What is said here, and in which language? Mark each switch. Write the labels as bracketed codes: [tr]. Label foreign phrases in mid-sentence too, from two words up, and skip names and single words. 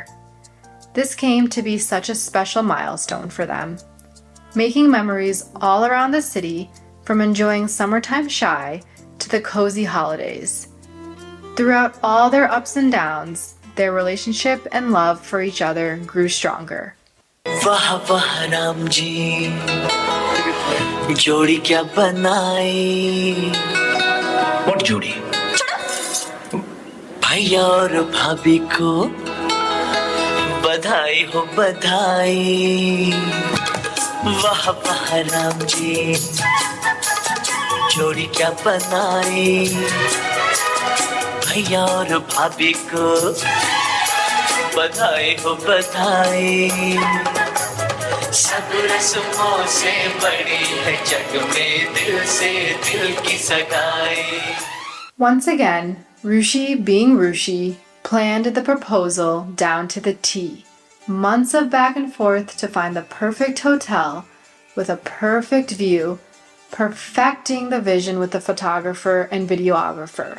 [en] This came to be such a special milestone for them, making memories all around the city, from enjoying summertime shy to the cozy holidays. Throughout all their ups and downs, their relationship and love for each other grew stronger. [hi] वाह वाह राम जी जोड़ी क्या बनाई और जोड़ी भैया और भाभी को बधाई हो बधाई वाह वाह राम जी जोड़ी क्या बनाई भैया और भाभी को बधाई हो बधाई सब रस्मों से बड़ी है जग में दिल से दिल की सगाई. [en] Once again, Rushi, being Rushi, planned the proposal down to the T. Months of back and forth to find the perfect hotel with a perfect view, perfecting the vision with the photographer and videographer.